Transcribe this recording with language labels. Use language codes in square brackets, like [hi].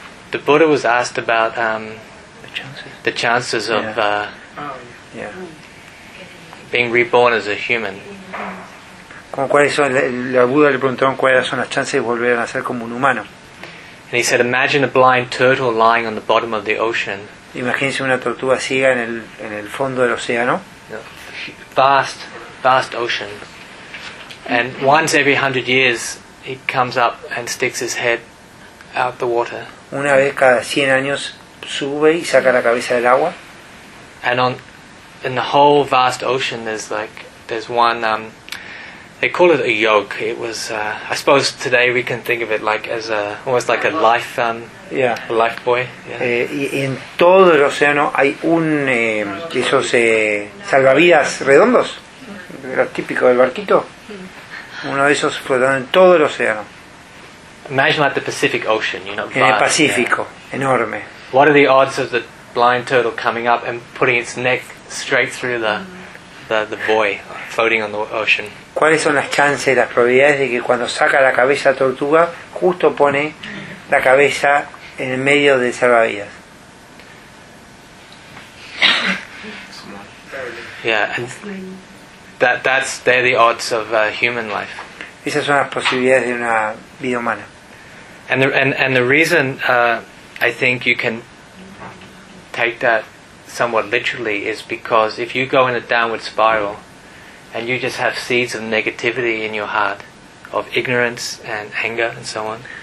[en] The Buddha was asked about the chances of being reborn as a human. [es] ¿Cómo cuáles son? La Buda le preguntaron cuáles son las chances de volver a nacer como un humano. [en] And he said, imagine a blind turtle lying on the bottom of the ocean. [es] Imagínense una tortuga ciega en el fondo del océano. [en] Vast ocean. And once every 100 years, he comes up and sticks his head out the water. [es] Una vez cada 100 años sube y saca la cabeza del agua. [en] And in the whole vast ocean, there's one. They call it a yolk. It was, I suppose, today we can think of it like as a almost like a life. Yeah. A life buoy. Yeah. [es] Y en todo el océano hay esos salvavidas redondos. Era típico del barquito. Uno de esos flotando en todo el océano. [en] Imagine like the Pacific Ocean, you know. [es] En el Pacífico, [en] yeah. [es] Enorme. [en] What are the odds of the blind turtle coming up and putting its neck straight through the buoy floating on the ocean? [es] ¿Cuáles son las chances, las probabilidades de que cuando saca la cabeza tortuga, justo pone la cabeza en el medio del salvavidas? [en] Yeah, and that's they're the odds of human life. [es] Esas son las posibilidades de una vida humana. [en] And the reason I think you can take that somewhat literally is because if you go in a downward spiral and you just have seeds of negativity in your heart, of ignorance and anger and so on.